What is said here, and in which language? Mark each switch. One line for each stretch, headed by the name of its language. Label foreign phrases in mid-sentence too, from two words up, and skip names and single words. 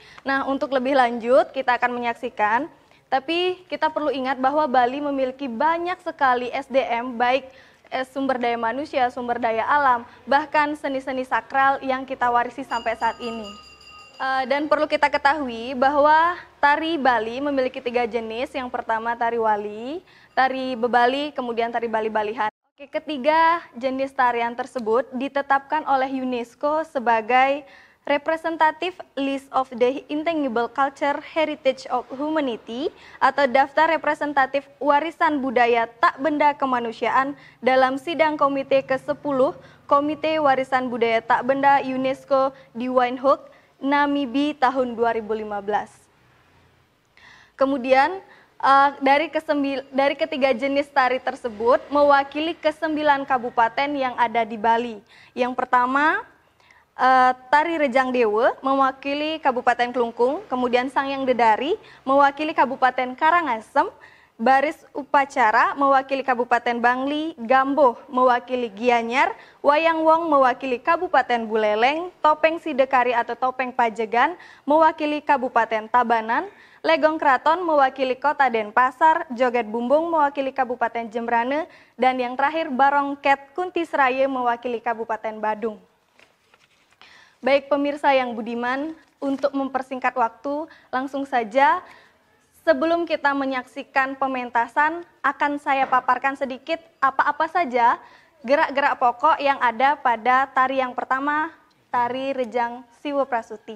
Indonesian: Nah, untuk lebih lanjut kita akan menyaksikan, tapi kita perlu ingat bahwa Bali memiliki banyak sekali SDM, baik sumber daya manusia, sumber daya alam, bahkan seni-seni sakral yang kita warisi sampai saat ini. Dan perlu kita ketahui bahwa tari Bali memiliki 3 jenis. Yang pertama tari Wali, tari Bebali, kemudian tari Bali-Balihan. Ketiga jenis tarian tersebut ditetapkan oleh UNESCO sebagai Representative List of the Intangible Culture Heritage of Humanity atau Daftar Representatif Warisan Budaya Tak Benda Kemanusiaan dalam sidang Komite ke-10 Komite Warisan Budaya Tak Benda UNESCO di Windhoek, Namibi tahun 2015. Kemudian dari ketiga jenis tari tersebut mewakili ke-9 kabupaten yang ada di Bali. Yang pertama tari Rejang Dewa mewakili Kabupaten Klungkung, kemudian Sangyang Dedari mewakili Kabupaten Karangasem, Baris Upacara mewakili Kabupaten Bangli, Gamboh mewakili Gianyar, Wayang Wong mewakili Kabupaten Buleleng, Topeng Sidekari atau Topeng Pajegan mewakili Kabupaten Tabanan, Legong Kraton mewakili Kota Denpasar, Joget Bumbung mewakili Kabupaten Jembrane, dan yang terakhir Barongket Kuntisraya mewakili Kabupaten Badung. Baik pemirsa yang budiman, untuk mempersingkat waktu, langsung saja sebelum kita menyaksikan pementasan, akan saya paparkan sedikit apa-apa saja gerak-gerak pokok yang ada pada tari yang pertama, tari Rejang Siwo Prasuti.